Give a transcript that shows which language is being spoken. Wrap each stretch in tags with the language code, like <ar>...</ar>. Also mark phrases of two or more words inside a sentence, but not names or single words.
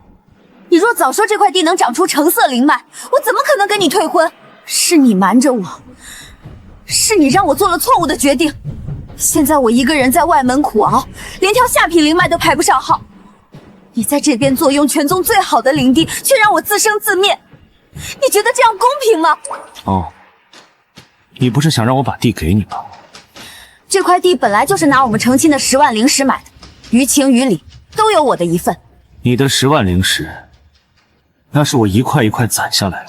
<zh>你若早說這塊地能長出橙色靈脈，我怎麼可能跟你退婚？是你瞞着我，是你讓我做了錯誤的決定。現在我一個人在外門苦熬，連條下品靈脈都排不上號。你在這邊坐擁全宗最好的靈地，卻讓我自生自滅。你觉得这样公平吗？哦，你不是想让我把地给你吧？这块地本来就是拿我们成亲的10万灵石买的，于情于理都有我的一份。你的10万灵石，那是我一块一块攒下来的。</zh>